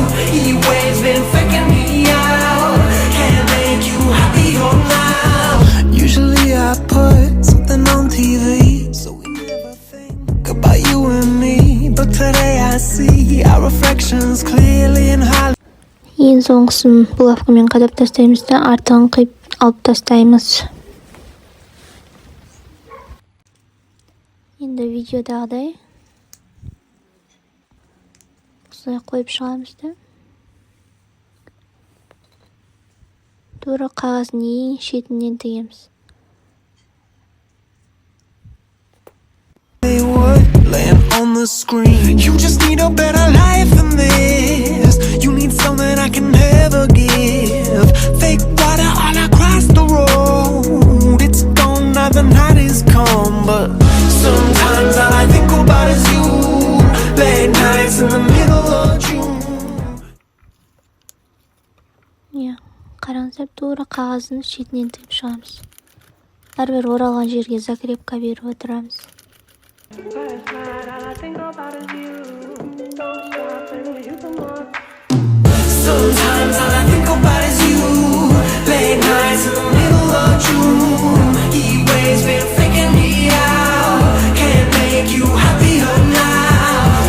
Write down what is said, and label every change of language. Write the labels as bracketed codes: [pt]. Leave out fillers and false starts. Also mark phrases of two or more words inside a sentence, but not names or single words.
[en] Heat waves been faking me out. Can't make you happier now. Usually I put something on TV, so we never think about you and me. But today I see our reflections clearly in Hollywood. [kk] Ең соңғысын булавкамен қадап тастаймыз да артығын қиып алып тастаймыз. Енді видеодағыдай осылай қойып шығамыз да тура қағаздың ең шетінен тігеміз. [en] Laying on the screen. You just need a better life than this. You need something I can never give. Fake water all across the road. It's gone now, the night is come. But sometimes all I think about is you. Late nights in the middle of June. [kk] Қараңыздар, тура қағаздың шетінен тігіп шығамыз. Әрбір оралған жерге закрепка беріп отырамыз. [en] Last night all I think about is you. Don't stop and you come on. Sometimes all I think about is you. Late nights in the middle of June. Heat waves been faking me out. Can't make you happier now.